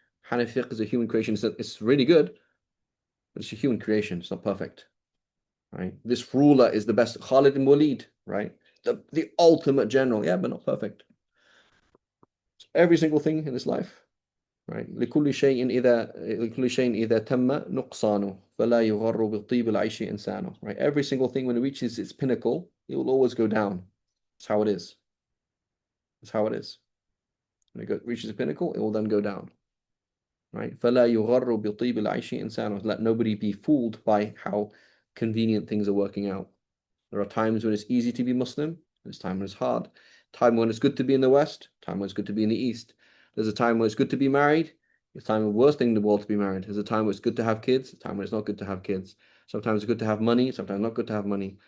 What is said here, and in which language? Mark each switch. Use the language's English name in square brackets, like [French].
[English] Hanafi fiqh is a human creation. It's really good, but it's a human creation. It's not perfect, right? This ruler is the best. Khalid ibn Walid, right? The ultimate general, yeah, but not perfect. Every single thing in this life, right? [Arabic] لكل شيء إذا تم نقصانه فلا يغر بالطيب العيش إنسانه, [English] right? Every single thing when it reaches its pinnacle, it will always go down. That's how it is. That's how it is. When it reaches a pinnacle, it will then go down, right? [Arabic] فلا يغر بطيب العيش إنسانه. [English] Let nobody be fooled by how convenient things are working out. There are times when it's easy to be Muslim, there's time when it's hard. Time when it's good to be in the West, time when it's good to be in the East. There's a time when it's good to be married, it's time the worst thing in the world to be married. There's a time when it's good to have kids, a time when it's not good to have kids. Sometimes it's good to have money, sometimes not good to have money.